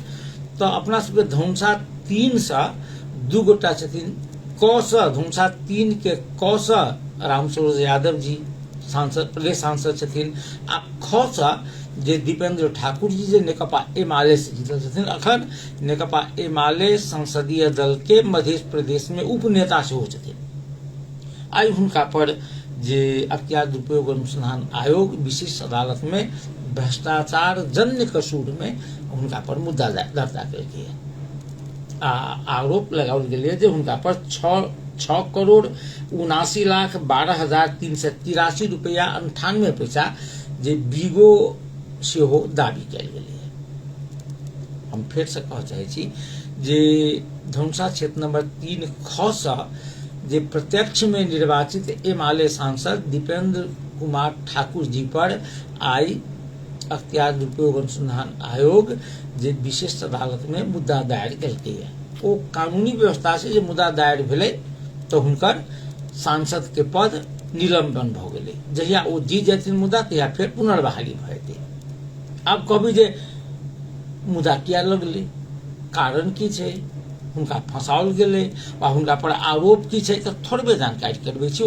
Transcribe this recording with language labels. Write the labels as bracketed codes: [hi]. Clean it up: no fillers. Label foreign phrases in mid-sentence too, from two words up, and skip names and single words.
[mai] तो अपना सबके धौंसा 3 से 2 गोटा छथिन। क से धौंसा 3 के क से रामसूरज यादव जी सांसद प्रदेश सांसद छथिन। आ ख से जे दीपेंद्र ठाकुर जी जे नेकपा एमाले से जीतल छथिन, अखन नेकपा एमाले संसदीय दल के मध्य प्रदेश में उपनेता सेहो छथिन। आई हुनका पर जे अख्तियार दुरुपयोग अनुसंधान आयोग विशेष अदालत में भ्रष्टाचार जन्य कसूर में हुनका पर मुद्दा दर्ता केलकै। आरोप लगाओल गेलै जे हुनका पर 6 करोड़ 79,12,383 रुपया 98 पैसा जे बीगो सेहो दाबी कयल गेलै। हम फेर से कह चाहै छी जे धौंसा क्षेत्र नंबर 3 ख से जे प्रत्यक्ष में निर्वाचित एमाले सांसद दीपेंद्र कुमार ठाकुर जी पर आई अख्तियार दुरुपयोग अनुसंधान आयोग जे विशेष अदालत में मुद्दा दायर केलकै है। ओ कानूनी व्यवस्था से जे मुद्दा दायर भेलै तो हुनकर सांसद के पद निलंबन भ गेलै। जहिया ओ जीत जेथिन मुद्दा तहिया फेर पुनर्बहाली भ जेतै। आब कहबै जे मुद्दा किया लगलै, कारण की छै, हुनका फंसाओल गेलै वा हुनका पर आरोप की छै, तो थोड़बे जानकारी करबै छी।